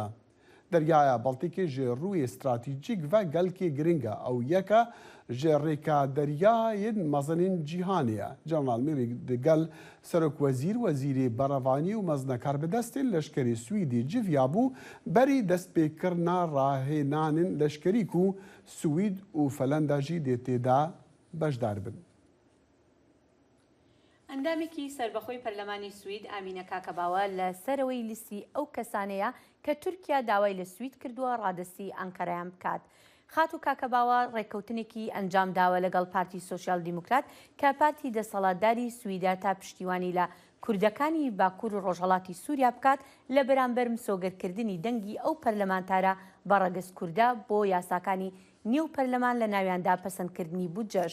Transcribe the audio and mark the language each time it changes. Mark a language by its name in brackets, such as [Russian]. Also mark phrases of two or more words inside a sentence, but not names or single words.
[Kurdish] Deryaya Baltîkê ji rûyê stratîjîk ve gelkê giring e ew yek e ji rêka deryayên mezenên cîhanê ye. General Meli di gel Serokwezîr, Wezîrê Berevanî û meznekar bi destên leşkerê Swîdî civiya bû berî destpêkirina rahênanên leşkerî ku Swîd û Felenda jî dê têda beşdar bin. [Central Kurdish] ئەندامێکی سربەخۆی پەرلەمانی سوید ئامینە کاکەباوە لە سەرەوەی لیستی ئەو کەسانەیە کە تورکیا داوای لە سوید کردووە ڕادستی ئەنکەرەیان بکات. خات و کاکەباوە ڕێککەوتنێکی ئەنجام داوە لەگەڵ پارتی سۆسیال دیموکرات کە پارتی دەسەڵاتداری سویدا تا پشتیوانی لە کوردەکانی باکوور و ڕۆژهەڵاتی سووریا بکات لە بەرامبەر مسۆگەرکردنی دەنگی ئەو پەرلەمانتارە بەڕەگەز کووردە بۆ یاساکانی نێو پەرلەمان لە ناویاندا پەسەندکردنی بودجەش.